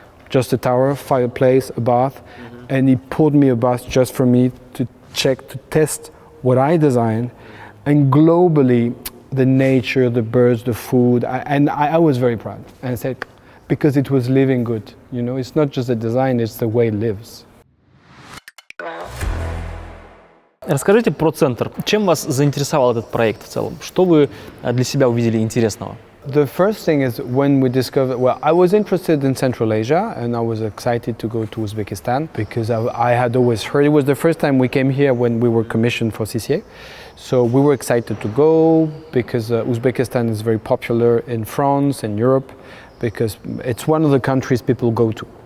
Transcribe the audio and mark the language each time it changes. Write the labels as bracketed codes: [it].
[en] Just a tower, fireplace, a bath, and he poured me a bath just for me to check, to test what I designed, and globally, the nature, the birds, the food, I was very proud. And I said, because it was living good, you know, it's not just the design, it's the way it lives. [ru] Расскажите про Центр. Чем вас заинтересовал этот проект в целом? Что вы для себя увидели интересного? [en] The first thing is when we discovered, I was interested in Central Asia and I was excited to go to Uzbekistan because I had always heard, it was the first time we came here when we were commissioned for CCA. So we were excited to go because Uzbekistan is very popular in France and Europe because it's one of the countries people go to.